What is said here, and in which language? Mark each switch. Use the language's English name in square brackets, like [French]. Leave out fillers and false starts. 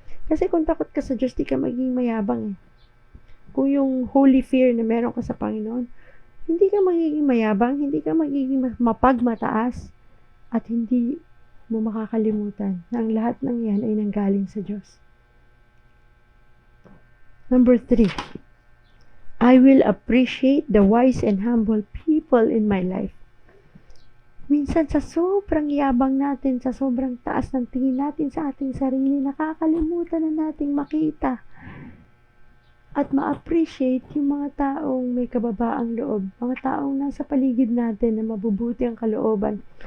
[Filipino] Kasi kung takot ka sa Diyos, di ka magiging mayabang eh. Kung yung holy fear na meron ka sa Panginoon, hindi ka magiging mayabang, hindi ka magiging mapagmataas, at hindi mo makakalimutan na ang lahat ng yan ay nanggaling sa Diyos. [English] Number 3, I will appreciate the wise and humble people in my life. [Filipino] Minsan sa sobrang yabang natin, sa sobrang taas ng tingin natin sa ating sarili, nakakalimutan na nating makita at ma-appreciate yung mga taong may kababaang loob, mga taong nasa paligid natin na mabubuti ang kalooban.